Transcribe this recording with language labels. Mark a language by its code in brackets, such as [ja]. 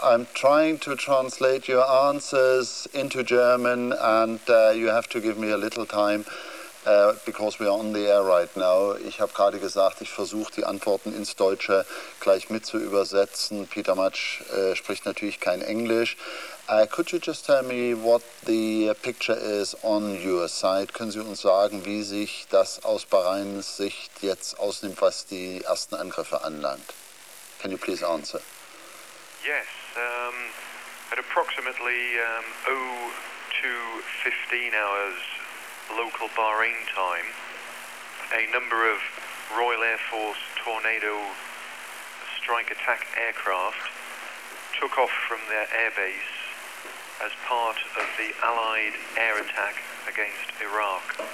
[en] I'm trying to translate your answers into German and you have to give me a little time. Because we are on the air right now. [de] Ich habe gerade gesagt, ich versuche die Antworten ins Deutsche gleich mit zu übersetzen. Peter Matsch spricht natürlich kein Englisch. [en] Could you just tell me what the picture is on your side? [de] Können Sie uns sagen, wie sich das aus Bahrains Sicht jetzt ausnimmt, was die ersten Angriffe anlangt? [en] Can you please answer? Yes, at approximately 02:15 hours local Bahrain time, a number of Royal Air Force Tornado strike attack aircraft took off from their airbase as part of the Allied air attack against Iraq.